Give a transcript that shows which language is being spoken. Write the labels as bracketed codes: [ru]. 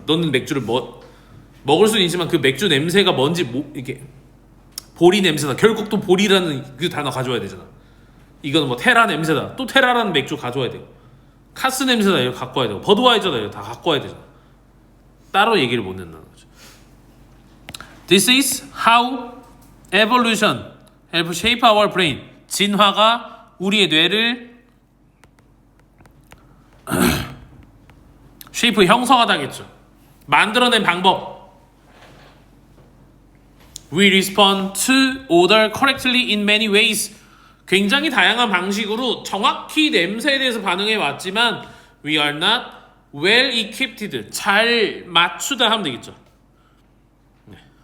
[ko] 너는 맥주를 먹을 수는 있지만 그 맥주 냄새가 뭔지 이게 보리 냄새다. 결국 또 보리라는 그 단어 가져와야 되잖아. 이거는 뭐 테라 냄새다. 또 테라라는 맥주 가져와야 되고 카스 냄새다. 이거 갖고 와야 되고 버드와이저다. 이거 다 갖고 와야 되잖아. 따로 얘기를 못 낸다는 거죠. [en] This is how evolution help shape our brain. [ko] 진화가 우리의 뇌를 쉐이프 형성하다겠죠. 만들어낸 방법. [en] We respond to odor correctly in many ways. [ko] 굉장히 다양한 방식으로 정확히 냄새에 대해서 반응해 왔지만 [en] we are not well equipped. [ko] 잘 맞추다 하면 되겠죠. 네.